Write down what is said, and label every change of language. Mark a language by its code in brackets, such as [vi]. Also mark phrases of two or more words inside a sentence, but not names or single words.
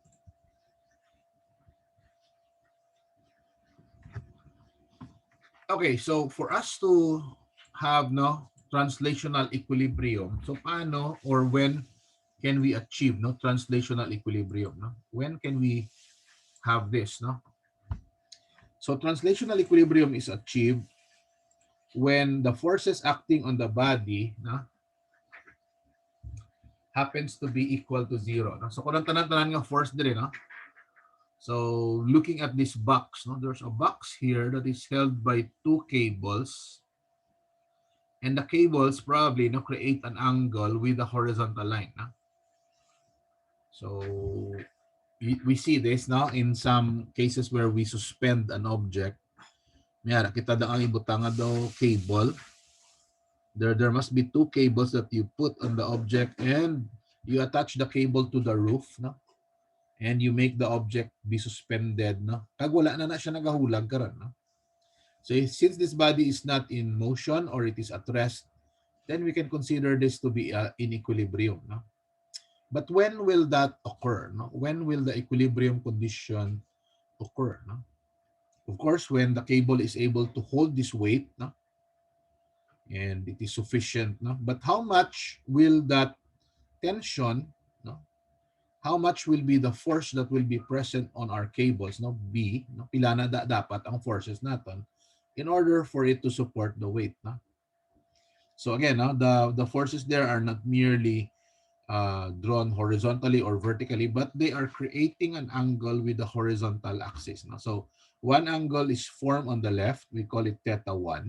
[en] Okay, so for us to have translational equilibrium, so paano or when can we achieve translational equilibrium? No? When can we have this? No? So translational equilibrium is achieved when the forces acting on the body happens to be equal to zero. No? [hil] So kung tanan-tanan nga force dire, no? [en] So looking at this box, there's a box here that is held by two cables, and the cables probably create an angle with a horizontal line. No? So we see this now in some cases where we suspend an object. [hil] Mayara, kita daw ang ibutanga daw cable. [en] There must be two cables that you put on the object, and you attach the cable to the roof, no? And you make the object be suspended, no? [hil] Kag wala na siya nagahulag karon, no? [en] So since this body is not in motion or it is at rest, then we can consider this to be in equilibrium, no? But when will that occur? No? When will the equilibrium condition occur? No? Of course, when the cable is able to hold this weight, no? And it is sufficient. No? But how much will that tension, no? How much will be the force that will be present on our cables, no? B, no? [hil] Pila na dapat ang forces natin [en] in order for it to support the weight. No? So again, no? The forces there are not merely drawn horizontally or vertically, but they are creating an angle with the horizontal axis. No? So one angle is formed on the left, we call it theta 1.